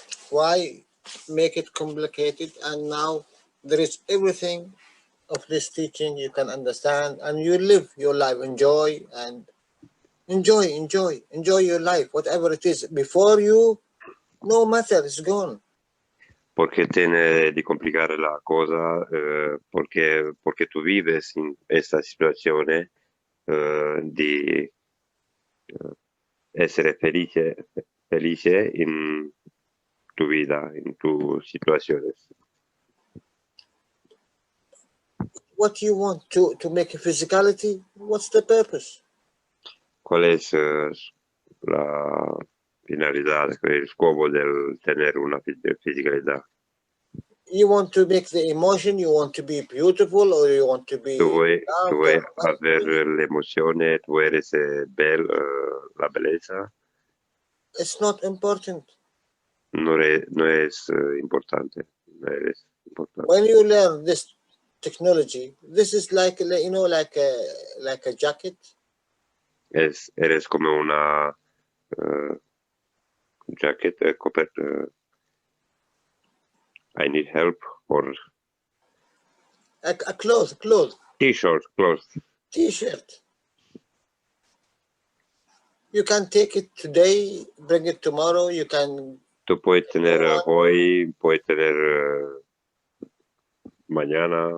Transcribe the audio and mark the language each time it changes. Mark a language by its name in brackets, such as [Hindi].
[English] Why make it complicated? And now there is everything of this teaching you can understand, and you live your life, enjoy your life, whatever it is. Before you, no matter, it's gone. [Spanish] Porque tiene de complicar la cosa, porque tú vives en esta situación de [Italian] essere felice [Spanish] en tu vida, en tus situaciones. [English] What you want to make a physicality? What's the purpose? [Spanish] ¿Cuál es la finalidad, el scopo del tener una fisicalidad. [English] You want to make the emotion, you want to be beautiful, or you want to be... [Italian] Tu vuoi avere l'emozione, tu eres la bellezza. [English] It's not important. [Spanish] No es importante. No es importante. [English] When you learn this technology, this is like, you know, like a jacket. [Spanish] Eres como una jacket, [English] I need help, or A cloth. T-shirt, clothes. T-shirt. You can take it today, bring it tomorrow. You can. [Spanish] Tú puedes tener hoy, puedes tener mañana.